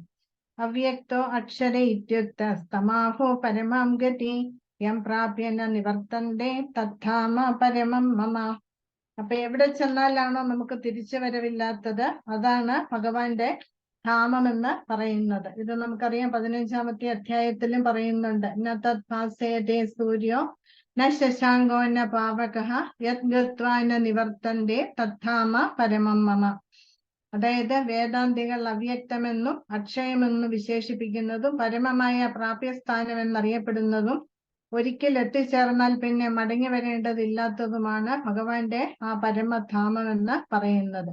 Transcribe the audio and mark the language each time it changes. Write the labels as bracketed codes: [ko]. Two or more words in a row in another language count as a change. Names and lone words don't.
[sa] अव्यक्तो अक्षर इत्युक्त स्तमाहो परमां गति यं प्राप्यन निवर्तन्ते तद्धाम परमं मम. [ml] അപ്പൊ എവിടെ ചെന്നാലാണോ നമുക്ക് തിരിച്ചു വരവില്ലാത്തത് അതാണ് ഭഗവാന്റെ ധാമം എന്ന് പറയുന്നത്. ഇത് നമുക്കറിയാം 15-ാമത്തെ അധ്യായത്തിലും പറയുന്നുണ്ട്. [sa] न तद्भासयते सूर्यो न शशाङ्को न पावकः यत् गत्वा न निवर्तन्ते तद्धाम परमं मम. [ml] അതായത് വേദാന്തികൾ അവ്യക്തമെന്നും അക്ഷയമെന്നും വിശേഷിപ്പിക്കുന്നതും പരമമായ പ്രാപ്യസ്ഥാനം എന്നറിയപ്പെടുന്നതും ഒരിക്കൽ എത്തിച്ചേർന്നാൽ പിന്നെ മടങ്ങി വരേണ്ടതില്ലാത്തതുമാണ് ഭഗവാന്റെ ആ പരമധാമം എന്ന് പറയുന്നത്.